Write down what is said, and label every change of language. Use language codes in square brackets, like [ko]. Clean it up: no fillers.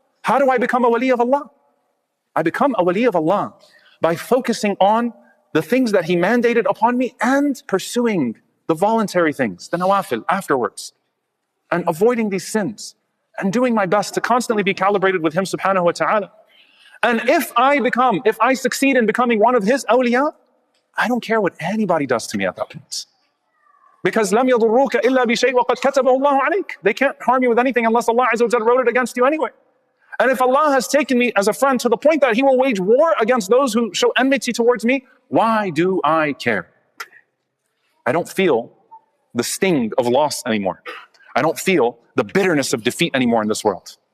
[en] How do I become a wali of Allah? I become a wali of Allah by focusing on the things that He mandated upon me and pursuing the voluntary things, the nawafil, afterwards, and avoiding these sins and doing my best to constantly be calibrated with Him subhanahu wa ta'ala. And if I succeed in becoming one of His awliya, I don't care what anybody does to me at that point. Because [ar] لَمْ يَضُرُّوكَ إِلَّا بِشَيْءٍ وَقَدْ كَتَبَهُ اللَّهُ عَلَيْكَ. [en] They can't harm you with anything unless Allah Azza wa Jalla wrote it against you anyway. And if Allah has taken me as a friend to the point that He will wage war against those who show enmity towards me, why do I care? I don't feel the sting of loss anymore. I don't feel the bitterness of defeat anymore in this world.